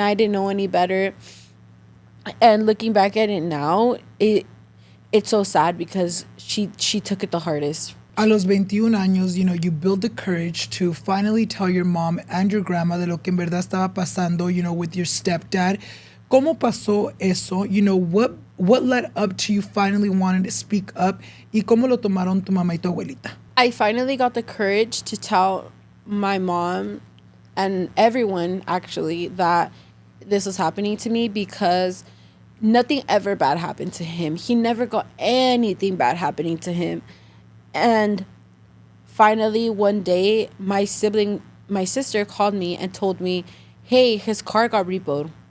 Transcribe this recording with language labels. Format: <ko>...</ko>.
<en>I didn't know any better. And looking back at it now, it's so sad, because she took it the hardest.</en> <es>A los 21 años,</es> <en>you build the courage to finally tell your mom and your grandma</en> <es>de lo que en verdad estaba pasando,</es> <en>with your stepdad.</en> <es>¿Cómo pasó eso?</es> <en>What led up to you finally wanting to speak up?</en> <es>¿Y cómo lo tomaron tu mamá y tu abuelita?</es> <en>I finally got the courage to tell my mom and everyone, actually, that this was happening to me, because nothing ever bad happened to him. He never got anything bad happening to him. And finally, one day, my sister called me and told me, hey, his car got repoed.</en>